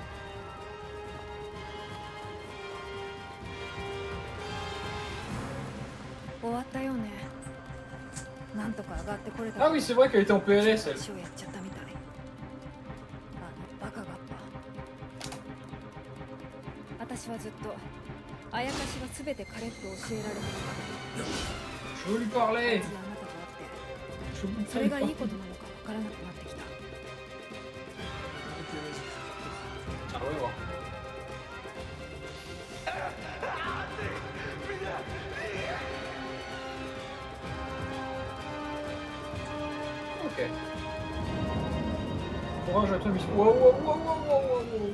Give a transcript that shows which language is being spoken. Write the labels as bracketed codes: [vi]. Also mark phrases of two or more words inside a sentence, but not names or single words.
[fr] Ah oui, c'est vrai qu'elle était en PLS, elle. [ja] 私はずっとあやかしが全て彼と教えられてき [fr] Je veux lui [ja] た [fr] parler. [ja] 当時あなたと会って [fr] Je veux lui [ja] それがいい [fr] parler. [ja] ことなのかわからなくなってきた [fr] Ok, vas-y. Ah ouais, voir. Ok. Courage à toi, mission. [en] Wow, wow, wow, wow, wow, wow.